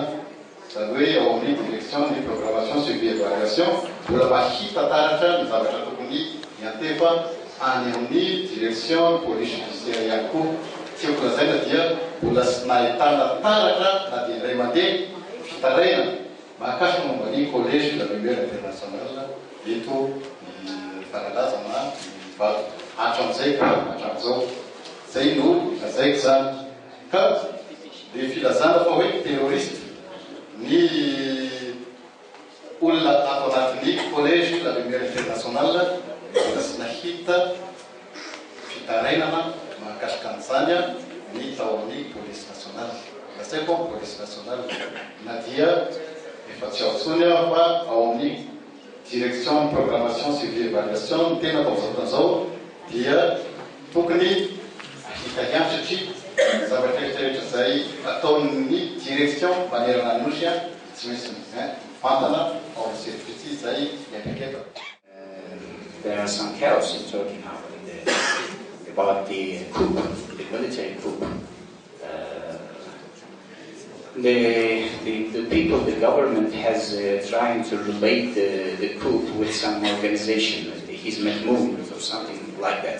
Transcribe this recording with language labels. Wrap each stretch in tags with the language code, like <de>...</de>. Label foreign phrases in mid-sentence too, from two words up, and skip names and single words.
<mg>Zany hoe ao amin'ny direction ny</mg> <fr>programmation suivi évaluation</fr> <mg>mbola mahita taratra ny zavatra tokony miantefa any amin'ny</mg> <fr>direction police judiciaire</fr> <mg>ihany koa. Tiako lazaina dia mbola sy nahitana taratra na dia indray mandeha fitaraina mahakasika momba ny collège de la Lumière internationale eto ny fanalazana ny Ivato. Hatramin'izay ka hatramin'izao zay no lazaiko zany. Ka dia filazana fa hoe terroriste ny olona ato anatin'ny collège de la Lumière internationale mbola sy nahita fitarainana mahakasika an'izany ny tao amin'ny</mg> <fr>police nationale.</fr> <mg>Lazaiko</mg> <fr>police nationale</fr> <mg>na dia efa tsy aotsony fa ao amin'ny</mg> <fr>direction programmation suivi évaluation</fr> <mg>ny tena taozao dia tokony ahita ihany satria zavatra rehetrarehetra zay ataon'ny direction manerana ny nosy tsy misy mifantana ao amin'ny service zay miapaketa.</mg> <en>There are some chaos in Turkey now about the coup, the military coup. The people, the government has trying to relate the coup with some organization, the Hizmet movement or something like that.</en>